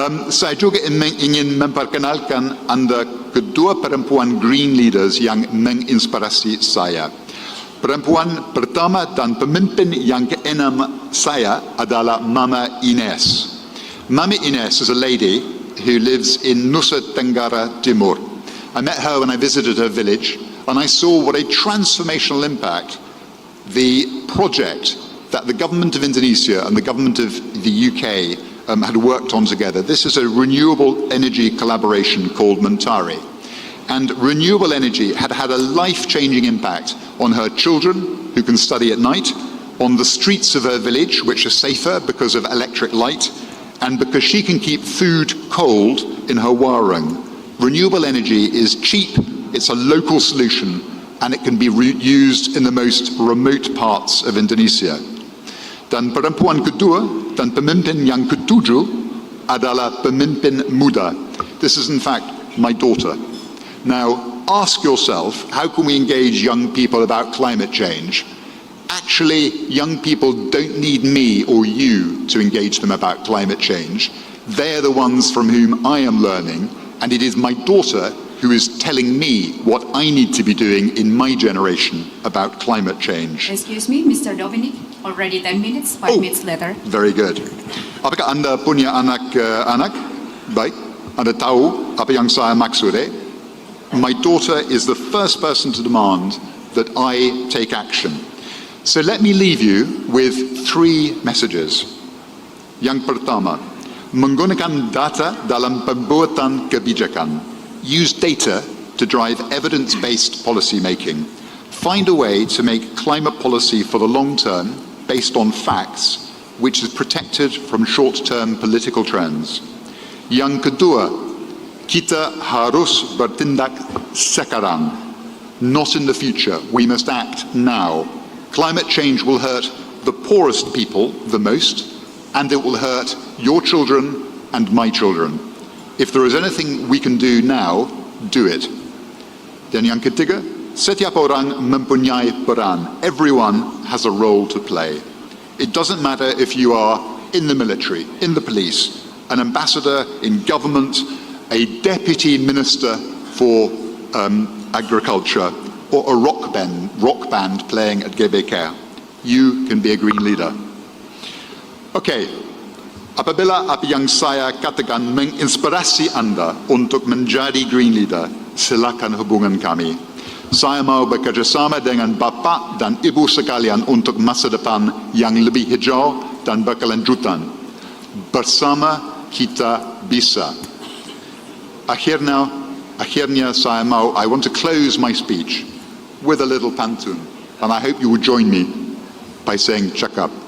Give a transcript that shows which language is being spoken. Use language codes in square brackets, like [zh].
[id] Saya juga ingin memperkenalkan Anda kedua perempuan [en] green leaders [id] yang menginspirasi saya. Perempuan pertama dan pemimpin yang keenam saya adalah Mama Ines. [en] Mama Ines is a lady who lives in Nusa Tenggara Timur. I met her when I visited her village, and I saw what a transformational impact the project that the government of Indonesia and the government of the UK had worked on together. This is a renewable energy collaboration called Mentari. And renewable energy had had a life-changing impact on her children, who can study at night, on the streets of her village, which are safer because of electric light, and because she can keep food cold in her warung. Renewable energy is cheap, it's a local solution, and it can be used in the most remote parts of Indonesia. [id] Dan perempuan kedua dan pemimpin yang ketujuh adalah pemimpin muda. [en] This is in fact my daughter. Now, ask yourself, how can we engage young people about climate change? Actually, young people don't need me or you to engage them about climate change. They're the ones from whom I am learning, and it is my daughter who is telling me what I need to be doing in my generation about climate change. Excuse me, Mr. Dominic, already 10 minutes, 5 minutes later. Very good. [id] Apakah Anda punya anak-anak? Baik, Anda tahu apa yang saya maksud, [en] My daughter is the first person to demand that I take action. So let me leave you with 3 messages. [id] Yang pertama, menggunakan data dalam pembuatan kebijakan. [en] Use data to drive evidence-based policy making. Find a way to make climate policy for the long term based on facts, which is protected from short-term political trends. [id] Yang kedua, kita harus bertindak sekarang, [en] not in the future. We must act now. Climate change will hurt the poorest people the most, and it will hurt your children and my children. If there is anything we can do now, do it. Dan yang ketiga, setiap orang mempunyai peran. Everyone has a role to play. It doesn't matter if you are in the military, in the police, an ambassador in government, a deputy minister for agriculture, or a rock band playing at GBK. You can be a green leader. [id] Okay, apabila apa yang saya katakan menginspirasi Anda untuk menjadi green leader, silakan hubungan kami. Saya mau bekerjasama dengan Bapak dan Ibu sekalian untuk masa depan yang lebih hijau dan berkelanjutan. Bersama kita bisa. Akhirnya [en] I want to close my speech with a little pantun, and I hope you will join me by saying cakap.